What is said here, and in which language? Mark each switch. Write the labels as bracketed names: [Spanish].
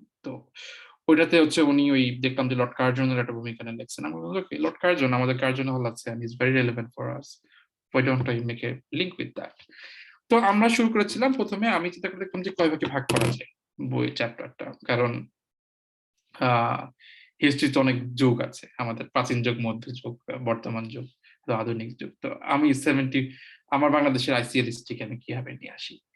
[Bangla] তো ওইটাতে হচ্ছে উনি ওই দেখলাম যে লর্ড কার্জনের একটা ভূমিকা নিয়ে লিখছেন। আমি বললাম, লর্ড কার্জন আমাদের কার্জন হল আছে, [English] and is very relevant for us, why don't I make a link with that? [Bangla] তো আমরা শুরু করেছিলাম, প্রথমে আমি চিন্তা করে দেখলাম যে কয় ভাগে ভাগ করা যায় বই চ্যাপ্টারটা, কারণ হিস্ট্রিতে অনেক যুগ আছে, আমাদের প্রাচীন যুগ, মধ্যযুগ, বর্তমান যুগ, আধুনিক যুগ। তো আমি আমার বাংলাদেশের আইসিএল হিস্ট্রিকে আমি কিভাবে নিয়ে আসি।